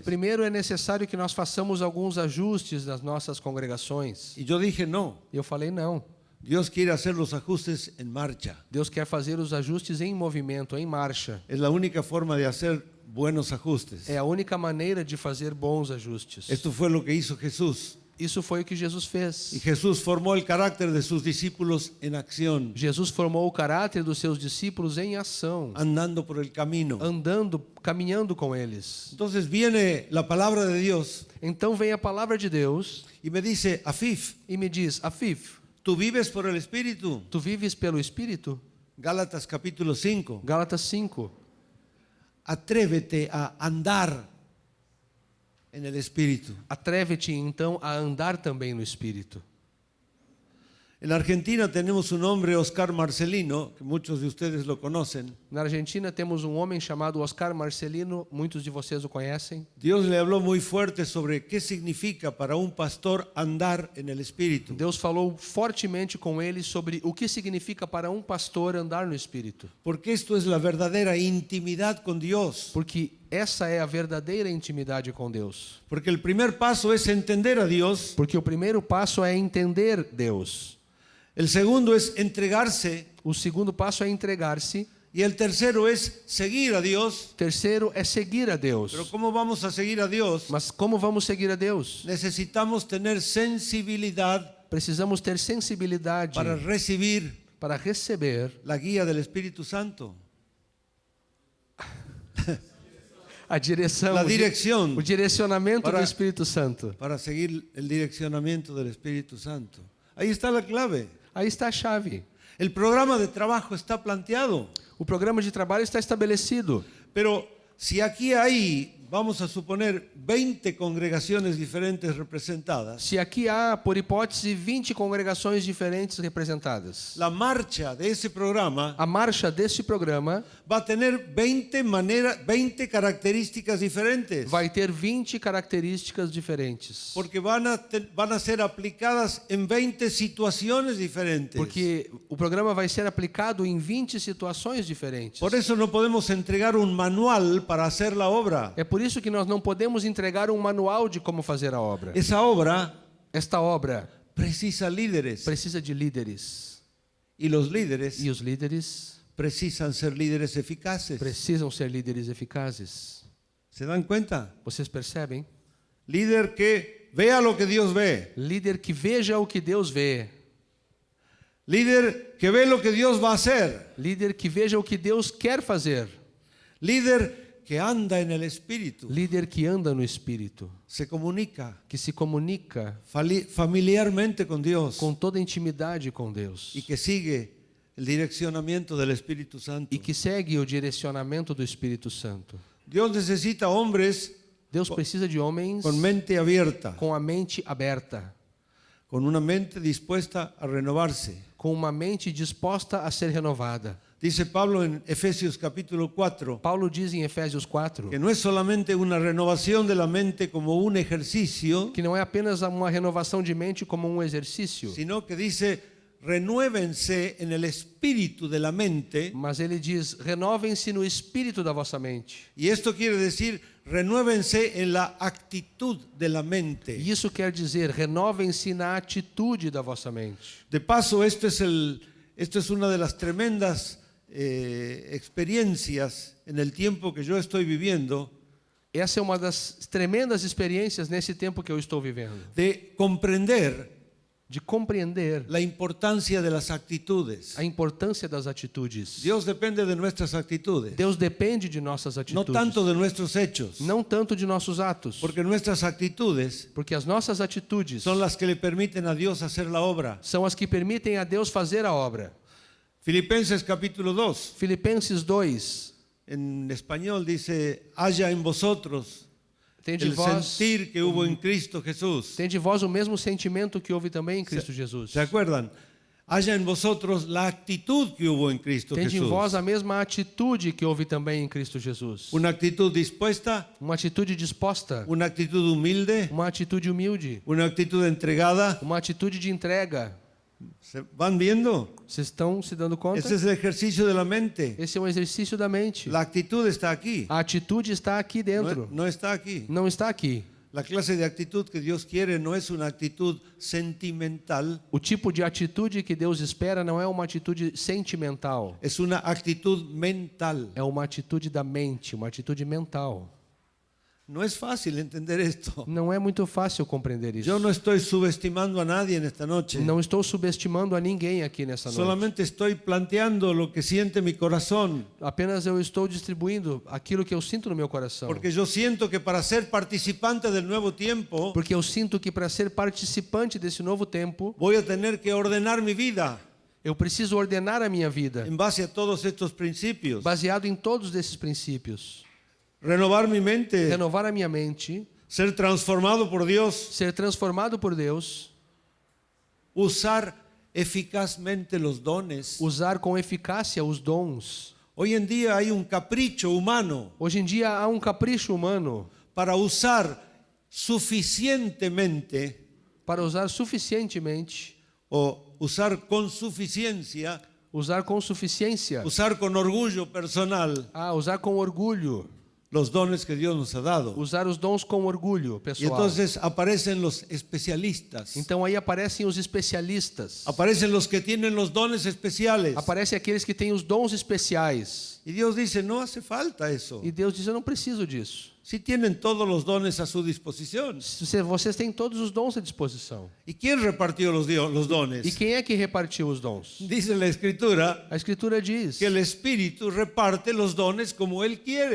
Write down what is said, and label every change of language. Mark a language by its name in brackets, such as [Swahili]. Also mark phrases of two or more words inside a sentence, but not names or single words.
[Portuguese] primeiro é necessário que nós façamos alguns ajustes nas nossas congregações. [Spanish] Y yo dije: no, [Portuguese] E eu falei, não, [Spanish] Dios quiere hacer los ajustes en marcha. [Portuguese] Deus quer fazer os ajustes em movimento, em marcha. [Spanish] Es la única forma de hacer buenos ajustes. [Portuguese] É a única maneira de fazer bons ajustes. [Spanish] Esto fue lo que hizo Jesús. [Portuguese] Isso foi o que Jesus Y fez. [Spanish] Jesús formó el carácter de sus discípulos en acción, [Portuguese] Jesus formou o caráter dos seus discípulos em ação, [Spanish] andando por el camino. [Portuguese] andando, caminhando com eles. [Spanish] Entonces viene la palabra de Dios [Portuguese] Então vem a palavra de Deus [Spanish] y me dice, Afif, [Portuguese] e me diz: Afif, [Spanish] ¿tú vives por el Espíritu? [Portuguese] tu vives pelo Espírito? [Spanish] Gálatas capítulo 5. [Portuguese] Gálatas 5. [Spanish] Atrévete a andar en el Espíritu. [Portuguese] Atreve-te então a andar também no Espírito. [Spanish] En Argentina tenemos un hombre, Oscar Marcelino, que muchos de ustedes lo conocen. [Portuguese] Na Argentina temos um homem chamado Oscar Marcelino, muitos de vocês o conhecem. [Spanish] Dios le habló muy fuerte sobre qué significa para un pastor andar en el Espíritu. [Portuguese] Deus falou fortemente com ele sobre o que significa para um pastor andar no Espírito. [Spanish] Porque esto es la verdadera intimidad con Dios. [Portuguese] Porque essa é a verdadeira intimidade com Deus. [Spanish] Porque el primer paso es entender a Dios. [Portuguese] Porque o primeiro passo é entender Deus. [Spanish] El segundo es entregarse. [Portuguese] O segundo passo é entregar-se. [Spanish] Y el tercero es seguir a Dios. [Portuguese] O terceiro é seguir a Deus. [Spanish] Pero ¿cómo vamos a seguir a Dios? [Portuguese] Mas como vamos seguir a Deus? [Spanish] Necesitamos tener sensibilidad [Portuguese] Precisamos ter sensibilidade [Spanish] para recibir [Portuguese] para receber [Spanish] la guía del Espíritu Santo. [Portuguese] a direção, [Spanish] La dirección. [Portuguese] o direcionamento [Spanish] Para- [Portuguese] do Espírito Santo. [Spanish] Para seguir el direccionamiento del Espíritu Santo. Ahí está la clave. [Portuguese] Aí está a chave. [Spanish] El programa de trabajo está planteado. [Portuguese] O programa de trabalho está estabelecido. [Spanish] Pero si aquí hay, vamos a suponer, 20 congregaciones diferentes representadas, [Portuguese] Se aqui há, por hipótese, 20 congregações diferentes representadas, [Spanish] la marcha de ese programa [Portuguese] a marcha deste programa [Spanish] va a tener 20 características diferentes. [Portuguese] vai ter 20 características diferentes. [Spanish] Porque van a ser aplicadas en 20 situaciones diferentes. [Portuguese] Porque o programa vai ser aplicado em 20 situações diferentes. [Spanish] Por eso no podemos entregar un manual para hacer la obra. [Portuguese] É por isso que nós não podemos entregar um manual de como fazer a obra. [Spanish] Esa obra [Portuguese] Esta obra [Spanish] precisa líderes. [Portuguese] precisa de líderes. [Spanish] Y los líderes [Portuguese] E os líderes [Spanish] precisan ser líderes eficaces. [Portuguese] precisam ser líderes eficazes. [Spanish] ¿Se dan cuenta? [Portuguese] Vocês percebem? [Spanish] Líder que vea lo que Dios ve. [Portuguese] Líder que veja o que Deus vê. [Spanish] Líder que ve lo que Dios va a hacer. [Portuguese] Líder que veja o que Deus quer fazer. [Spanish] Líder que anda en el Espíritu. [Portuguese] Líder que anda no Espírito. [Spanish] Se comunica [Portuguese] Que se comunica [Spanish] familiarmente con Dios. [Portuguese] com toda intimidade com Deus. [Spanish] Y que sigue el direccionamiento del Espíritu Santo. [Portuguese] E que segue o direcionamento do Espírito Santo. [Spanish] Dios necesita hombres [Portuguese] Deus precisa de homens [Spanish] con mente abierta, [Portuguese] com a mente aberta, [Spanish] con una mente dispuesta a renovarse. [Portuguese] com uma mente disposta a ser renovada. [Spanish] Dice Pablo en Efesios capítulo 4 [Portuguese] Paulo diz em Efésios 4 [Spanish] que no es solamente una renovación de la mente como un ejercicio, [Portuguese] que não é apenas uma renovação de mente como um exercício, [Spanish] sino que dice, renuévense en el espíritu de la mente. [Portuguese] mas ele diz: renovem-se no espírito da vossa mente. [Spanish] Y esto quiere decir, renuévense en la actitud de la mente. [Portuguese] E isso quer dizer, renovem-se na atitude da vossa mente. [Spanish] De paso, esto es una de las tremendas experiencias en el tiempo que yo estoy viviendo, [Portuguese] Essa é uma das tremendas experiências nesse tempo que eu estou vivendo, [Spanish] de comprender [Portuguese] de compreender [Spanish] la importancia de las actitudes. [Portuguese] a importância das atitudes. [Spanish] Dios depende de nuestras actitudes, [Portuguese] Deus depende de nossas [Spanish] no [Portuguese] atitudes, [Spanish] tanto de nuestros hechos, [Portuguese] não tanto de nossos atos, [Spanish] porque nuestras actitudes [Portuguese] porque as nossas atitudes [Spanish] son las que le permiten a Dios hacer la obra. [Portuguese] são as que permitem a Deus fazer a obra. [Spanish] Filipenses capítulo 2, [Portuguese] Filipenses 2, [Spanish] en español dice, haya en vosotros [Portuguese] tem de [Spanish] el [Portuguese] vós, [Spanish] sentir que hubo en Cristo Jesús. [Portuguese] tem de vós o mesmo sentimento que houve também em Cristo Jesus. [Spanish] ¿Se acuerdan? Haya en vosotros la actitud que hubo en Cristo [Portuguese] Tem de [Spanish] Jesús. [Portuguese] vós a mesma atitude que houve também em Cristo Jesus. [Spanish] Una actitud dispuesta, [Portuguese] Uma atitude disposta, [Spanish] una actitud humilde, [Portuguese] uma atitude humilde, [Spanish] una actitud entregada. [Portuguese] uma atitude de entrega. [Spanish] ¿Se van viendo? [Portuguese] Vocês estão se dando conta? [Spanish] Ese es el ejercicio de la mente. [Portuguese] Esse é um exercício da mente. [Spanish] La actitud está aquí. [Portuguese] A atitude está aqui dentro, [Spanish] No está aquí. [Portuguese] não está aqui. [Spanish] La clase de actitud que Dios quiere no es una actitud sentimental, [Portuguese] O tipo de atitude que Deus espera não é uma atitude sentimental, [Spanish] es una actitud mental. [Portuguese] é uma atitude da mente, uma atitude mental. [Spanish] No es fácil entender esto. [Portuguese] Não é muito fácil compreender isso. [Spanish] Yo no estoy subestimando a nadie en esta noche. [Portuguese] Não estou subestimando a ninguém aqui nessa noite. [Spanish] Solamente estoy planteando lo que siente mi corazón. [Portuguese] Apenas eu estou distribuindo aquilo que eu sinto no meu coração. [Spanish] Porque yo siento que para ser participante del nuevo tiempo, [Portuguese] Porque eu sinto que para ser participante desse novo tempo, [Spanish] voy a tener que ordenar mi vida [Portuguese] eu preciso ordenar a minha vida, [Spanish] en base a todos estos principios. [Portuguese] baseado em todos esses princípios. [Spanish] Renovar mi mente, [Portuguese] Renovar a minha mente, [Spanish] ser transformado por Dios, [Portuguese] ser transformado por Deus, [Spanish] usar eficazmente los dones. [Portuguese] usar com eficácia os dons. [Spanish] Hoy en día hay un capricho humano [Portuguese] Hoje em dia há um capricho humano [Spanish] para usar suficientemente [Portuguese] para usar suficientemente, [Spanish] o usar con suficiencia, [Portuguese] usar com suficiência, [Spanish] usar con orgullo personal [Portuguese] usar com orgulho, [Spanish] los dones que Dios nos ha dado. [Portuguese] usar os dons com orgulho [Spanish] Y [Portuguese] pessoal. [Spanish] entonces aparecen los especialistas, [Portuguese] Então aí aparecem os especialistas, [Spanish] aparecen los que tienen los dones especiales. [Portuguese] aparecem aqueles que têm os dons especiais. [Spanish] Y Dios dice, no hace falta eso. [Portuguese] E Deus diz: eu não preciso disso. [Spanish] Si tienen todos los dones a su disposición. [Portuguese] Vocês têm todos os dons à disposição. [Spanish] ¿Y quién repartió los dones? [Portuguese] E quem é que repartiu os dons? [Spanish] Dice la Escritura [Portuguese] A Escritura diz [Spanish] que el Espíritu reparte los dones como Él quiere.